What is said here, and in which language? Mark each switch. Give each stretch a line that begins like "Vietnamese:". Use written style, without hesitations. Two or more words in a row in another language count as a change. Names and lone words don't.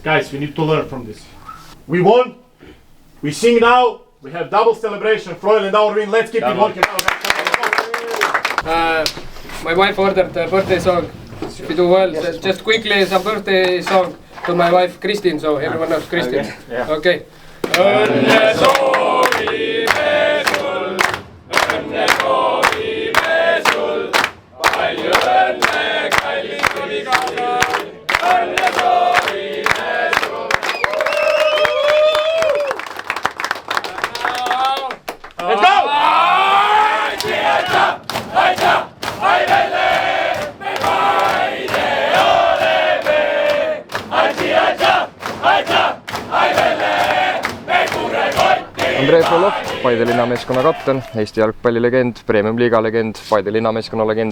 English: Guys, we need to learn from this. We won, we sing now, we have double celebration, Froil and our win, let's keep it working now. My wife ordered a birthday song. If you do well, just quickly some birthday song to my wife Kristin, so everyone knows Kristin. Okay.
Estonian: Õnne soovime sul, õnne soovime sul, palju õnne, kallis abikaasa, õnne soovime sul.
English: Let's go!
Estonian: Andrei Frolov, Paide linnameeskonna kapten, Eesti jalgpallilegend, Premium-liiga legend, Paide linnameeskonna legend.